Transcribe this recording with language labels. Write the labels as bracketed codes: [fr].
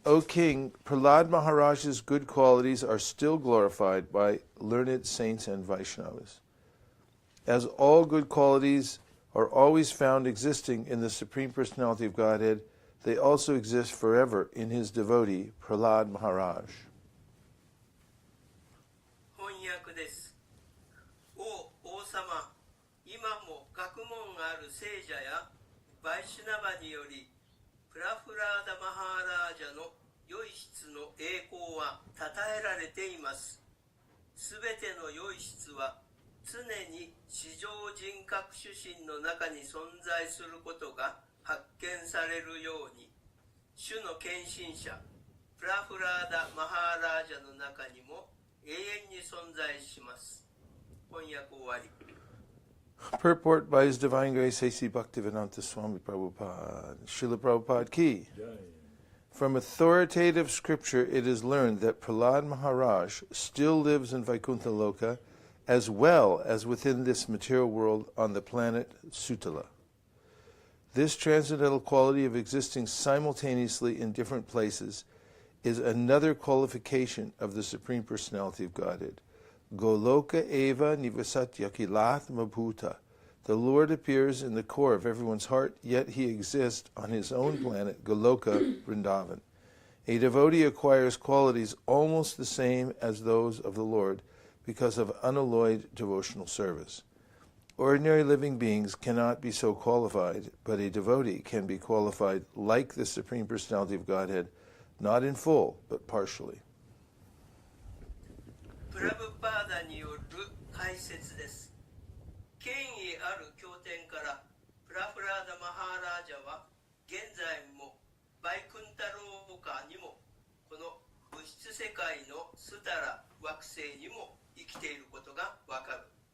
[en] O King, Prahlad Maharaj's good qualities are still glorified by learned saints and Vaishnavas. As all good qualities are always found existing in the Supreme Personality of Godhead, they also exist forever in his devotee, Prahlad Maharaj. [ja] 翻訳です。王様、今も学問ある聖者やバイシュナバにより、プラフラーダ・マハーラージャの良い質の栄光は称えられています。すべての良い質は常に至上人格主神の中に存在することが発見されるように、主の献身者プラフラーダ・マハーラージャの中にも永遠に存在します。翻訳終わり。 [en] Purport by His Divine Grace A.C. Bhaktivedanta Swami Prabhupada. Srila Prabhupada Ki. From authoritative scripture it is learned that Prahlad Maharaj still lives in Vaikuntha Loka as well as within this material world on the planet Sutala. This transcendental quality of existing simultaneously in different places is another qualification of the Supreme Personality of Godhead. [sa] Goloka eva nivasat yakilath mabhuta. [en] The Lord appears in the core of everyone's heart, yet he exists on his own planet, Goloka, Vrindavan. A devotee acquires qualities almost the same as those of the Lord because of unalloyed devotional service. Ordinary living beings cannot be so qualified, but a devotee can be qualified like the Supreme Personality of Godhead, not in full, but partially. [ja] プラブパーダによる解説です。権威ある経典からプラフラーダ・マハーラージャは現在もバイクンタローカにもこの物質世界のスタラ惑星にも生きていることがわかる。